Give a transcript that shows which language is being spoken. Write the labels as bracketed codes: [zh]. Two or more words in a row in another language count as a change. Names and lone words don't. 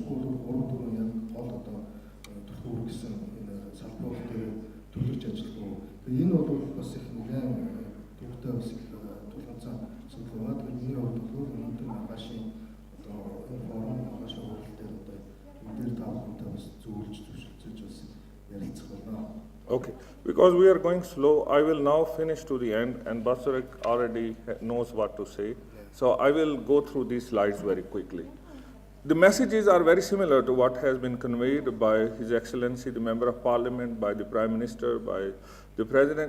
[mn] Эсвэл 3-4 яг гол одоо төлхөө гэсэн энэ салбарууд дээр төлөвлөж ажиллах уу? Энэ бол бас их нэгэн төвтэй бас их тулгуур асуудал байна. Тэгэхээр миний хувьд бол өнөөдөр маргаашийн одоо энэ форум маргаашийн хурал дээр одоо энэ дээр та бүхэнтэй бас зөвлөж бас ярилцах болно. [en] Because we are going slow, I will now finish to the end, and Basarik already knows what to say. So I will go through these slides very quickly. The messages are very similar to what has been conveyed by His Excellency, the Member of Parliament, by the Prime Minister, by the President.